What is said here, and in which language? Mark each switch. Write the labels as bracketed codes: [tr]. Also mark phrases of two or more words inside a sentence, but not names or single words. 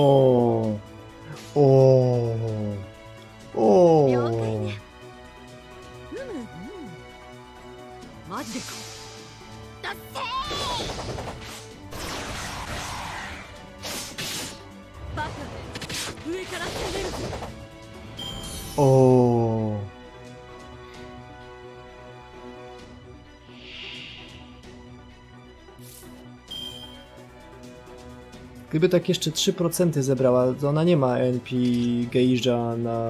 [ja] O, o, o. 了解ねマジでかだってバカ上から攻めるぞ O. [pl] Gdyby tak jeszcze 3% zebrała, to ona nie ma NP Gauge'a na...